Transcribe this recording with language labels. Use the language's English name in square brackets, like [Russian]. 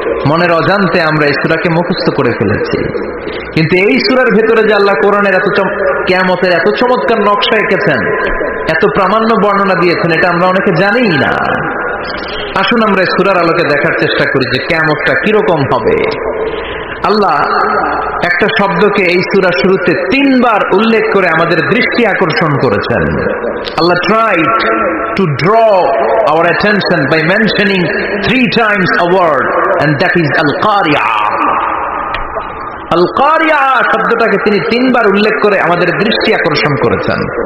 [Bangla] মনের অজান্তে আমরা এই সূরাকে মুখস্থ করে ফেলেছি। কিন্তু এই সূরার ভেতরে যে আল্লাহ কোরআনের কিয়ামতের এত চমৎকার নকশা এঁকেছেন, এত প্রামাণ্য বর্ণনা দিয়েছেন, এটা আমরা অনেকে জানিই না। আসুন আমরা এই সূরার আলোকে দেখার চেষ্টা করি যে কিয়ামতটা কিরকম হবে। আল্লাহ একটা শব্দকে এই সূরা শুরুতে 3 বার উল্লেখ করে আমাদের দৃষ্টি আকর্ষণ করেছেন। [English] Allah tried to draw our attention by mentioning 3 times a word, and that is al-qari'ah. [Bangla] al-qari'ah শব্দটাকে তিনি 3 বার উল্লেখ করে আমাদের দৃষ্টি আকর্ষণ করেছেন।